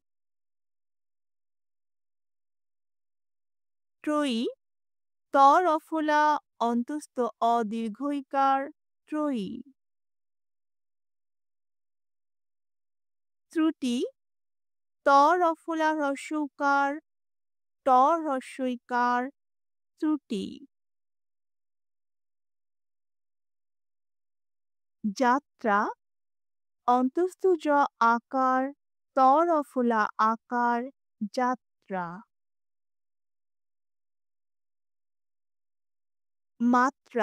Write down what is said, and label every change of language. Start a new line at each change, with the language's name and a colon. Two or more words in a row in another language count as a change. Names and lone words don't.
Bangla: ত্রয়ী। ত রফলা অন্তস্থ অ দীর্ঘইকার, ত্রয়ী। ত্রুটি। ত রফলা হ্রস্বউকার, ট হ্রস্বইকার, ত্রুটি। যাত্রা। অন্তস্থ জ আকার, ত রফলা আকার, যাত্রা। মাত্রা।